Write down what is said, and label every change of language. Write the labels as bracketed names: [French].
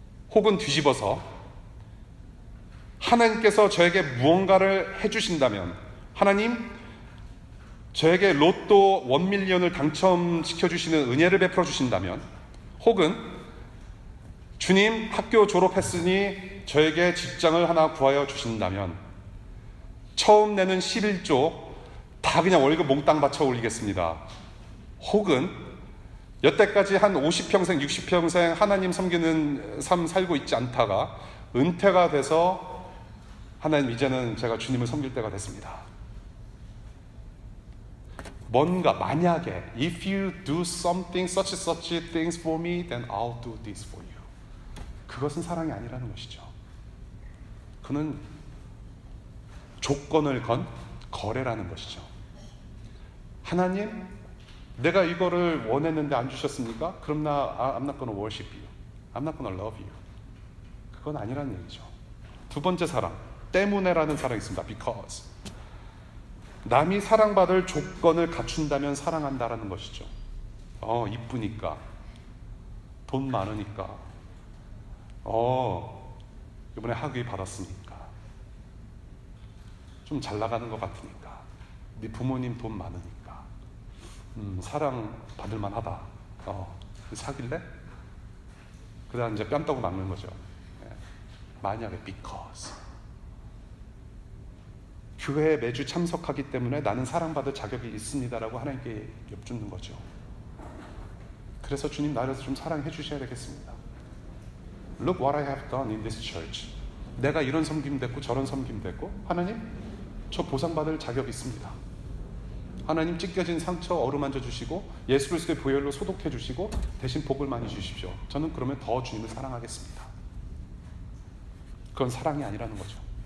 [Korean] 혹은 뒤집어서 하나님께서 저에게 무언가를 해주신다면, 하나님 저에게 로또 1밀리언을 당첨시켜주시는 은혜를 베풀어 주신다면, 혹은 주님 학교 졸업했으니 저에게 직장을 하나 구하여 주신다면 처음 내는 11조 다 그냥 월급 몽땅 바쳐 올리겠습니다. 혹은 여태까지 한 50평생 60평생 하나님 섬기는 삶 살고 있지 않다가 은퇴가 돼서 하나님 이제는 제가 주님을 섬길 때가 됐습니다. 뭔가 만약에 [English] if you do something such things for me then I'll do this for you. [Korean] 그것은 사랑이 아니라는 것이죠. 그는 조건을 건 거래라는 것이죠. 하나님, 내가 이거를 원했는데 안 주셨습니까? 그럼 [English] I'm not gonna worship you. I'm not gonna love you. [Korean] 그건 아니라는 얘기죠. 두 번째 사랑, 때문에라는 사랑이 있습니다. [English] because. [Korean] 남이 사랑받을 조건을 갖춘다면 사랑한다라는 것이죠. 이쁘니까, 돈 많으니까, 이번에 학위 받았으니까, 좀 잘 나가는 것 같으니까, 네 부모님 돈 많으니까, 사랑 받을 만하다. 사귈래? 그다음 이제 뺨 떠고 막는 거죠. 만약에 [English] because. [Korean] 교회에 매주 참석하기 때문에 나는 사랑받을 자격이 있습니다라고 하나님께 엿주는 거죠. 그래서 주님 나를 좀 사랑해 주셔야 되겠습니다. [English] Look what I have done in this church. [Korean] 내가 이런 섬김 됐고 저런 섬김 됐고, 하나님 저 보상받을 자격이 있습니다. 하나님 찢겨진 상처 어루만져 주시고 예수 그리스도의 보혈로 소독해 주시고 대신 복을 많이 주십시오. 저는 그러면 더 주님을 사랑하겠습니다. 그건 사랑이 아니라는 거죠.